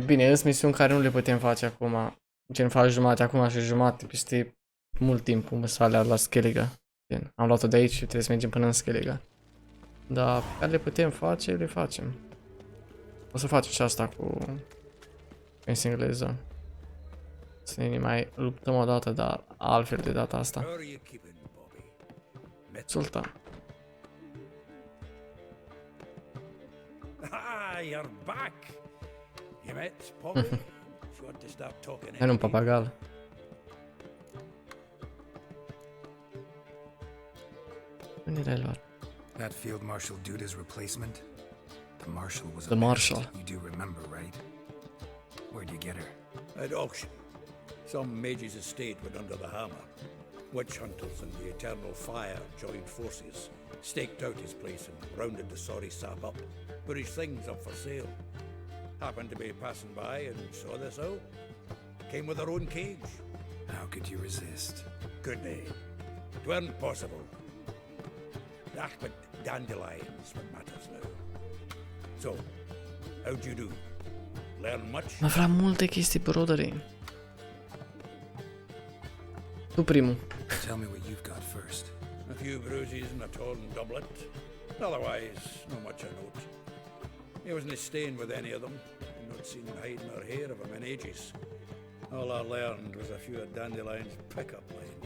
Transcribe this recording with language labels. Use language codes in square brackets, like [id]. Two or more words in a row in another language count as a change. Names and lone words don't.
[ro] Bine, sunt misiuni care nu le putem face acum. Gen, fac jumate acum și jumate peste mult timp, cum să alea la Skellige. Am luat-o de aici și trebuie să mergem până în Skellige. Dar care le putem face, le facem. O să facem și asta cu engleză. Să ne mai luptăm o dată, dar altfel de data asta. Sultan. [en] Ah, you're back. You met Poppy? She want to start talking. [ro] Hai, un papagal. Unde l-ai luat? [en] That field marshal dude replacement? The marshal was The marshal. You do remember, right? Where'd you get her? At auction. Some mage's estate went under the hammer. Witch hunters and the Eternal Fire joined forces, staked out his place and rounded the sorry sap up, put his things up for sale. Happened to be passing by and saw this out. Came with her own cage. How could you resist? Could they? It weren't possible. Ah, but dandelions what matters now. So, how'd you do? Learn much? [ro] Mă vreau multe chestii, broderii. Tu primul. [en] Tell me what you've got first. A few bruises and a torn doublet. Otherwise, not much of note. He wasn't staying with any of them. I'd not seen hiding or hair of him in ages. All I learned was a few of Dandelion's pickup lines.